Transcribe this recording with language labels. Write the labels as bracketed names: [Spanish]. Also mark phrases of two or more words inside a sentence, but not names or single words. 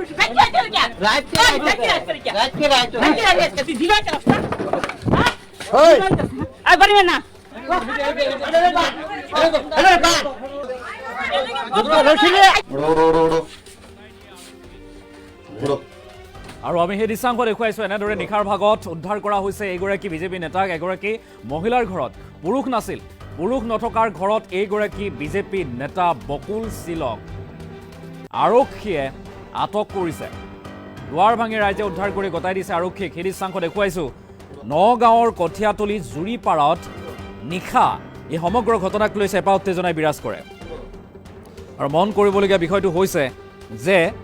[Assamese] रात के दिवा चला ओए आ बड़ी में ना अरे बा रोशिले उड़ो আৰু আমি সেই দৃশ্যাংশ দেখুৱাইছো এনেদৰে নিখাৰ ভাগত উদ্ধাৰ কৰা হৈছে এইগৰাকী বিজেপি নেতাক এগৰাকী মহিলাৰ ঘৰত পুৰুষ নাছিল পুৰুষ নথকাৰ ঘৰত এইগৰাকী বিজেপি নেতা বকুল সিলক আৰক্ষীয়ে আটক কৰিছে দুৱাৰ ভাঙি ৰাইজে উদ্ধাৰ কৰি গতাই দিছে আৰক্ষীক সেই দৃশ্যাংশ দেখুৱাইছো নগাঁৱৰ কঠিয়াতলি জুৰিপাৰাত নিশা এই সমগ্ৰ ঘটনাক লৈ চেপা উত্তেজনাই বিৰাজ কৰে আৰু মন কৰিবলগীয়া বিষয়টো হৈছে যে